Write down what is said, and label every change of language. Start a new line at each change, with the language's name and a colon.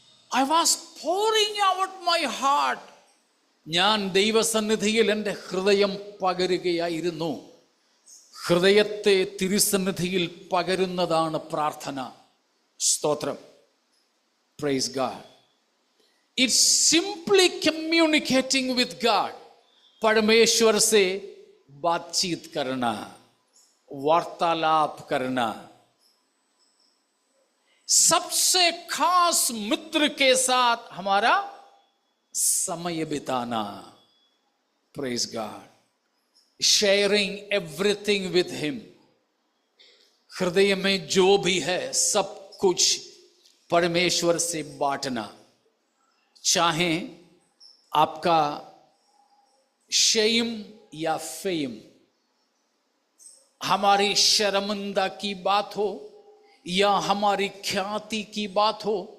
English: I was pouring out my heart.
Malayalam: ഞാൻ ദൈവസന്നിധിയിൽ എൻ്റെ ഹൃദയം പകരുകയായിരുന്നു. ഹൃദയത്തെ തിരുസന്നിധിയിൽ പകരുന്നതാണ് പ്രാർത്ഥന. സ്തോത്രം.
English: Praise God. It's simply communicating with God.
Hindi: परमेश्वर से बातचीत करना, वार्तालाप करना, सबसे खास मित्र के साथ हमारा समय बिताना.
English: Praise God. Sharing everything with him.
Hindi: हृदय में जो भी है सब कुछ परमेश्वर से बांटना. चाहे आपका
English: shame या fame,
Hindi: हमारी शर्मिंदा की बात हो या हमारी ख्याति की बात हो,